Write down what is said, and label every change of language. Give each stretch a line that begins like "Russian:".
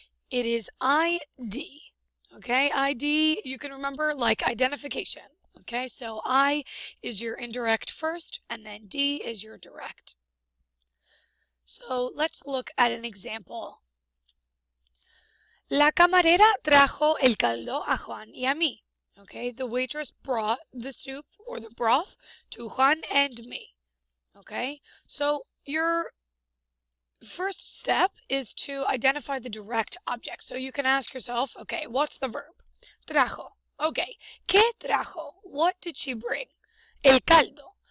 English: It is ID. Okay, ID, you can remember like identification. Okay, so I is your indirect first, and then D is your direct. So let's look at an example.
Spanish: La camarera trajo el caldo a Juan y a mí.
English: Okay, the waitress brought the soup or the broth to Juan and me. Okay, so your first step is to identify the direct object. So you can ask yourself, okay, what's the verb?
Spanish: Trajo.
English: Okay,
Spanish: ¿qué trajo?
English: What did she bring?
Spanish: El caldo.